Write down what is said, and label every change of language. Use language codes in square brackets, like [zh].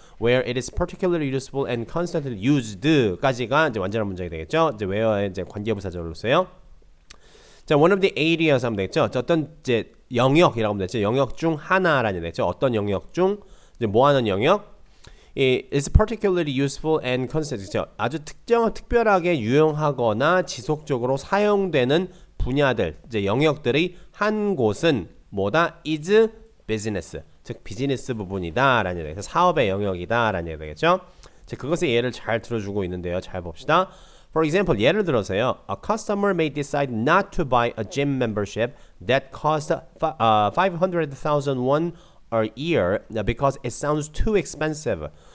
[en] Where it is particularly useful and constantly used [ko] 까지가 이제 완전한 문장이 되겠죠. 이제 where의 이제 관계부사절로 써요. 자, [en] one of the areas [ko] 하면 되겠죠. 어떤 이제 영역이라고 하면 되죠. 영역 중 하나라는 되겠죠. 어떤 영역 중 이제 뭐 하는 영역? [en] is particularly useful and constant. [ko] 아주 특별하게 유용하거나 지속적으로 사용되는 분야들, 이제 영역들이 한 곳은 뭐다? [en] is business. [ko] 즉 비즈니스 부분이다라는 얘기죠. 사업의 영역이다라는 얘기 되겠죠. 그것의 예를 잘 들어주고 있는데요. 잘 봅시다. [en] For example, [ko] 예를 들어서요. [en] A customer may decide not to buy a gym membership that costs 500,000 won a year because it sounds too expensive.